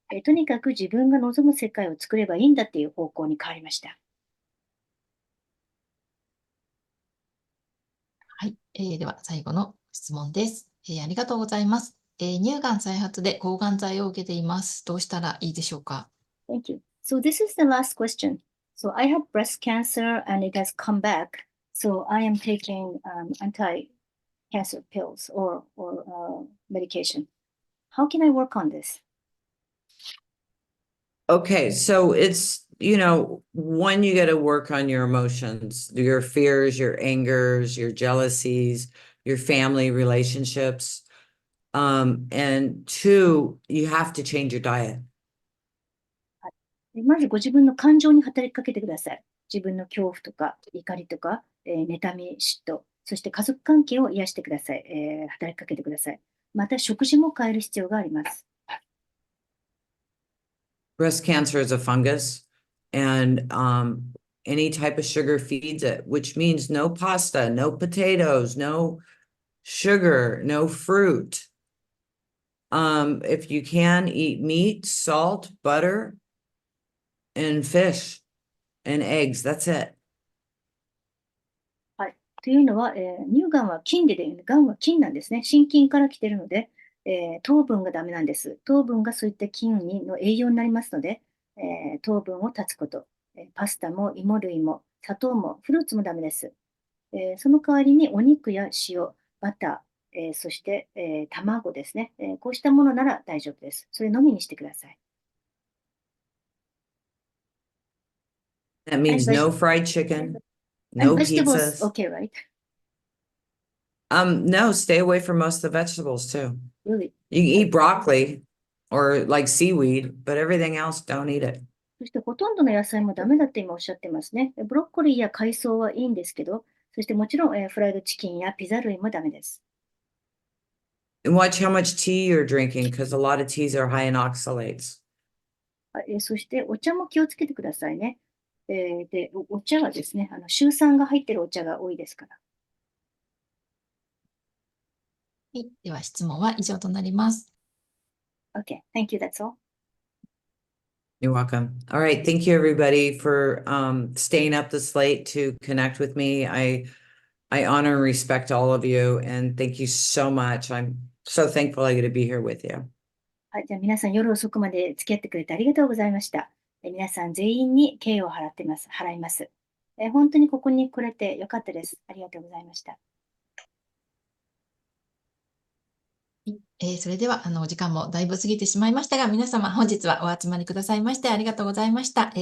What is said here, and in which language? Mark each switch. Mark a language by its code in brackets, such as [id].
[ja] とにかく自分が望む世界を作ればいいんだっていう方向に変わりました。はい。では、最後の質問です。ありがとうございます。乳がん再発で抗がん剤を受けています。どうしたらいいでしょうか？ [en] Thank you. So this is the last question. So I had breast cancer and it has come back. So I am taking anti-cancer pills or medication. How can I work on this? Okay, so it's, one, you got to work on your emotions, your fears, your angers, your jealousies, your family relationships. And two, you have to change your diet. [ja] まずご自分の感情に働きかけてください。自分の恐怖とか怒りとか、妬み、嫉妬、そして家族関係を癒してください。働きかけてください。また食事も変える必要があります。 [en] Breast cancer is a fungus, and any type of sugar feeds it, which means no pasta, no potatoes, no sugar, no fruit. If you can, eat meat, salt, butter, and fish, and eggs. That's it. [ja] はい。というのは、乳がんは菌で、がんは菌なんですね。真菌から来ているので、糖分がダメなんです。糖分がそういった菌の栄養になりますので、糖分を断つこと。パスタも芋類も砂糖もフルーツもダメです。その代わりにお肉や塩、バター、そして、卵ですね、こうしたものなら大丈夫です。それのみにしてください。 [en] That means And no fried chicken, And no vegetables, pizzas. okay, right? No, stay away from most of the vegetables too. Really? You can eat broccoli or like seaweed, but everything else, don't eat it. [ja] そしてほとんどの野菜もダメだって今おっしゃってますね。ブロッコリーや海藻はいいんですけど、そしてもちろん、フライドチキンやピザ類もダメです。 [en] And watch how much tea you're drinking, because a lot of teas are high in oxalates. [ja] そしてお茶も気をつけてくださいね。で、お茶はですね、シュウ酸が入っているお茶が多いですから。はい。では、質問は以上となります。 [en] Okay, thank you, that's all. You're welcome. All right. Thank you, everybody, for staying up this late to connect with me. I honor and respect all of you, and thank you so much. I'm so thankful I get to be here with you. [ja] はい、じゃあ皆さん夜遅くまで付き合ってくれてありがとうございました。皆さん全員に敬意を払います。本当にここに来れてよかったです。ありがとうございました。それでは、お時間もだいぶ過ぎてしまいましたが、皆様本日はお集まりくださいましてありがとうございました。